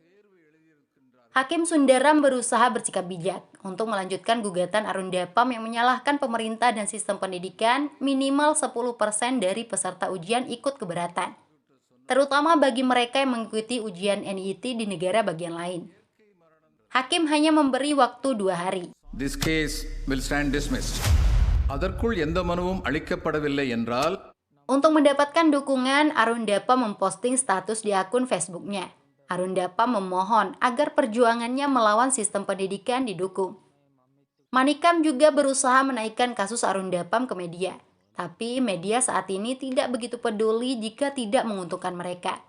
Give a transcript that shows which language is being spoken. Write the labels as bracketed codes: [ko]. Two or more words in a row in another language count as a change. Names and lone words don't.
[id] Hakim Sundaram berusaha bersikap bijak untuk melanjutkan gugatan Arundapam yang menyalahkan pemerintah dan sistem pendidikan. Minimal 10% dari peserta ujian ikut keberatan, terutama bagi mereka yang mengikuti ujian NIT di negara bagian lain. Hakim hanya memberi waktu 2 hari. [en] This case will stand dismissed. [ta] அதற்குள் எந்த மனுவும் அளிக்கப்படவில்லை என்றால் [id] Untuk mendapatkan dukungan, Arundapam memposting status di akun Facebooknya. Arundapam memohon agar perjuangannya melawan sistem pendidikan didukung. Manikam juga berusaha menaikkan kasus Arundapam ke media. Tapi media saat ini tidak begitu peduli jika tidak menguntungkan mereka.